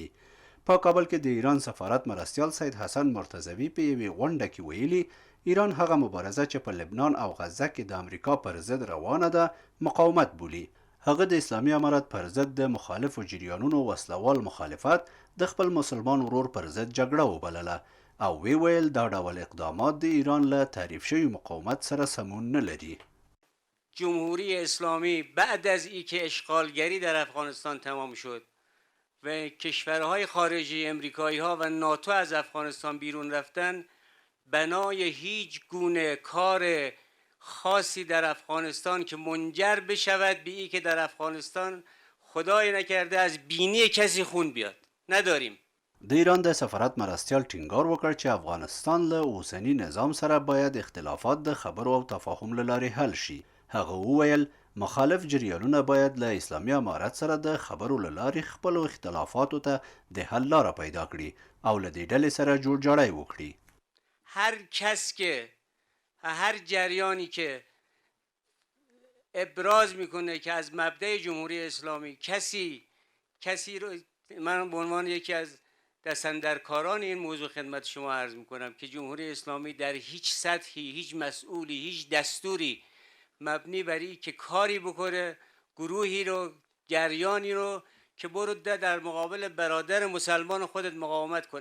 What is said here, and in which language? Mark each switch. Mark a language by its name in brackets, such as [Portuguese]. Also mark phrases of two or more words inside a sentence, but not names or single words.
[Pashto] په کابل کې د ایران سفارت مرستیال سید حسن مرتضوي په یوې غونډه کې ویلي ایران هغه مبارزه چې په لبنان او غزه کې د امریکا پر ضد روانه ده مقاومت بولي. هغه د اسلامي امارت پر ضد د مخالفو جریانونو وسلوال مخالفت د خپل مسلمان ورور پر ضد جګړه وبلله او وی ویل دا ډول اقدامات د ایران له تعریف شوی مقاومت سره سمون نه لري. [Persian] جمهوری اسلامی بعد از اینکه اشغالگری در افغانستان تمام شد و کشورهای خارجی امریکایی ها و ناتو از افغانستان بیرون رفتن، بنای هیچ گونه کار خاصی در افغانستان که منجر بشود به این که در افغانستان خدای نکرده از بینی کسی خون بیاد نداریم. [Pashto] د ایران د سفارت مرستیال ټینګار وکړ چې افغانستان له اوسني نظام سره باید اختلافات د خبرو او تفاهم له لارې حل شي. هغه وویل مخالف جریانونه باید له اسلامي امارت سره د خبرو له لارې خپلو اختلافاتو ته د حل لاره پیدا کړي او له دې ډلې سره جوړجاړی وکړي. [Persian] هر کس که هر جریانی که ابراز میکنه که از مبدأ جمهوری اسلامی کسی رو، من به عنوان یکی از دستاندرکاران این موضوع خدمت شما عرض میکنم که جمهوری اسلامی در هیچ سطحی، هیچ مسئولی، هیچ دستوری مبنی بر این که کاری بکنه گروهی رو، جریانی رو که برو در مقابل برادر مسلمان خودت مقاومت کن.